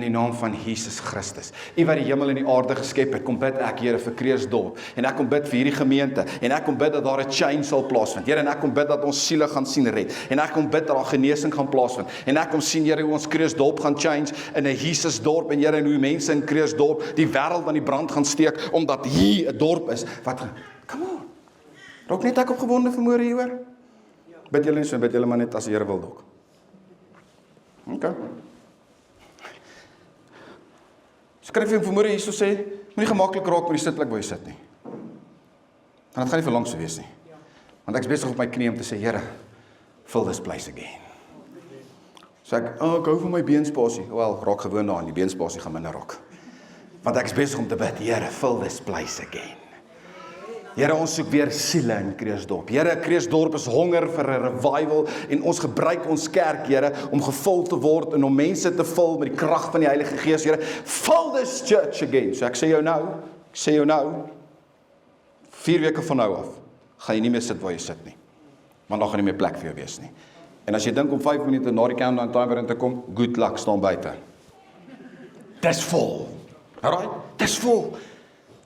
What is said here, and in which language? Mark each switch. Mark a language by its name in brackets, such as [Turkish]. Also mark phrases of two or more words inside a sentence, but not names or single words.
[Afrikaans] die naam van Jesus Christus, U wat die hemel en die aarde geskep het, kom bid ek, Here, vir Krugersdorp, en ek kom bid vir hierdie gemeente, en ek kom bid dat daar 'n change sal plaasvind, Here, en ek kom bid dat ons siele gaan sien red, en ek kom bid dat daar genesing gaan plaasvind, en ek kom sien, Here, hoe ons Krugersdorp gaan change in 'n Jesusdorp, en Here, en hoe mense in Krugersdorp die wêreld aan die brand gaan steek, omdat hier 'n dorp is, wat, [English] come on, [Afrikaans] raak net ek opgewonde vanmôre hier hoor? Bid julle nie so, bid julle maar net as die Here wil dalk. Okay. Skryf jy vanmôre hierso sê, moenie gemaklik raak met die sitplek waar jy sit nie. Want dit gaan nie vir lank so wees nie. Want ek is besig op my knie om te sê, Here, [English] fill this place again. [Afrikaans] So ek hou van my beenspasie. Wel, raak gewoon daaraan, die beenspasie gaan minder raak. Want ek is besig om te bid, Here, [English] fill this place again. [Afrikaans] Here, ons soek weer siele in Krugersdorp. Here, Krugersdorp is honger vir 'n revival en ons gebruik ons kerk, Here, om gevul te word en om mense te vul met die krag van die Heilige Gees, Here. [English] Fill this church again. [Afrikaans] So ek sê jou nou, 4 weke van nou af, gaan jy nie meer sit waar jy sit nie. Want daar gaan nie meer plek vir jou wees nie. En as jy dink om 5 minute na die [English] countdown timer [Afrikaans] in te kom, [English] good luck, [Afrikaans] staan buite. Dis vol. Alright? Dis vol.